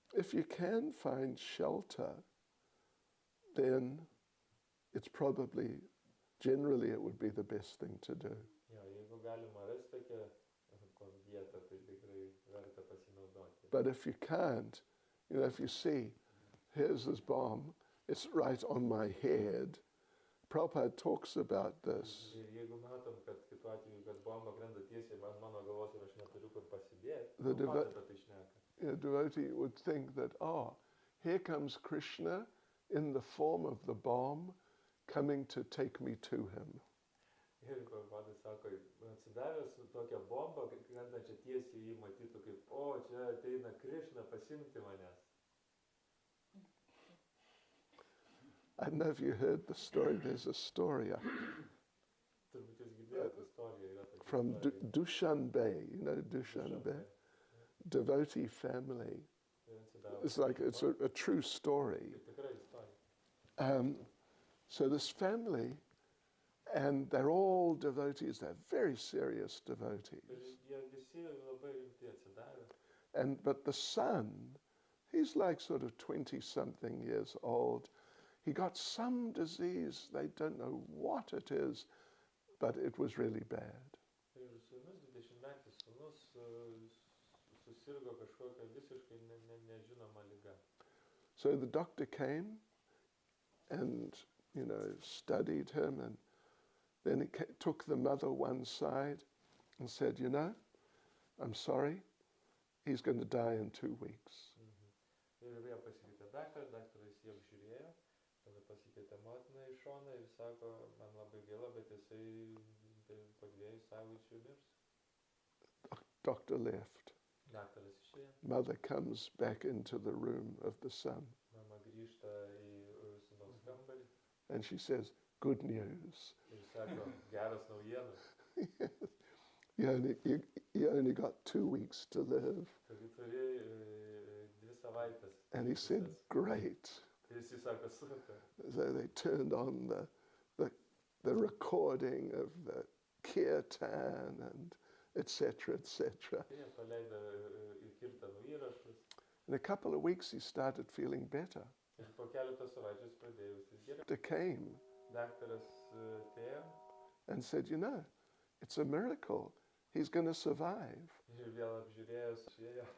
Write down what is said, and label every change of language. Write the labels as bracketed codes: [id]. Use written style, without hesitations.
[en] If you can find shelter, then it's probably, generally it would be the best thing to do. [lt] Ja, jeigu galima rasti tokią vietą, tai tikrai verta pasinaudoti. [en] But if you can't, you know, if you see, here's this bomb, it's right on my head. Prabhupada talks about this. [lt] Ir jeigu matom, kad kitu atveju, kad bomba krenta tiesiai ant mano galvos ir aš neturiu kur pasidėti, Prabhupada apie tai šneka. [en] A devotee would think that, here comes Krishna in the form of the bomb coming to take me to him. [lt] Ir Prabhupada sako, atsidavęs tokią bombą, krentančią tiesiai jį matytų kaip, o, čia ateina Krishna pasimti manęs. [en] I don't know if you heard the story. There's a story [lt] Turbūt jūs girdėjote istoriją, yra tokia [en] from [lt] istorija. [en] Dushanbe. You know Dushanbe? Devotee family. It's like it's a true story. [lt] Tai tikra istorija. [en] So this family, and they're all devotees. They're very serious [lt] Ir [en] devotees. [lt] jie visi labai rimti atsidavę. [en] But the son, he's like sort of 20-something years old. He got some disease. They don't know what it is, but it was really bad. [lt] Ir sūnus, 20-metis sūnus, susirgo kažkokią visiškai nežinomą ligą. [en] So the doctor came and, studied him, and then he took the mother one side and said, I'm sorry, he's going to die in 2 weeks. [lt] Ir vėl pasikeitė daktaras jį apžiūrėjo, tada pasikeitė motina iš šoną ir sako, man labai gaila, bet jisai po 2 savaičių mirs. [en] Doctor left. [lt] Daktaras išėjo, [en] Mother comes back into the room of the son, [lt] mama grįžta į sūnaus kambarį [en] and she says, good news. [lt] ir sako, geras naujienas, [en] You only got 2 weeks to live. [lt] taigi turi 2 savaitės. [en] And he said, great. [lt] Ir jis sako, super. [en] So they turned on the recording of the kirtan and etc., etc. [lt] Tai jie paleido į kirtanų įrašus [en] In a couple of weeks, he started feeling better. [lt] ir po keletos savaičių pradėjo jaustis geriau. [en] Doctor came [lt] Daktaras atėjo [en] and said, it's a miracle. He's going to survive. [lt] ir vėl apžiūrėjęs išėjo.